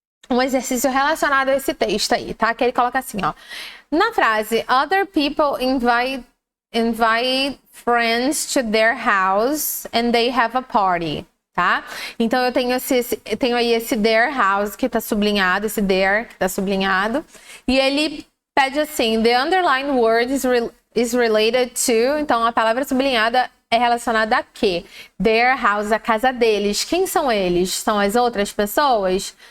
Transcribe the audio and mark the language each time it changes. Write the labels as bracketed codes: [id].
[pt] um exercício relacionado a esse texto aí, tá? Que ele coloca assim, ó. Na frase, [en] other people invite friends to their house and they have a party, [pt] tá? Então eu tenho aí esse their house que tá sublinhado, esse their que tá sublinhado, e ele pede assim, [en] the underlined word is related to, [pt] então a palavra sublinhada é relacionada a quê? Their house, a casa deles. Quem são eles? São as outras pessoas?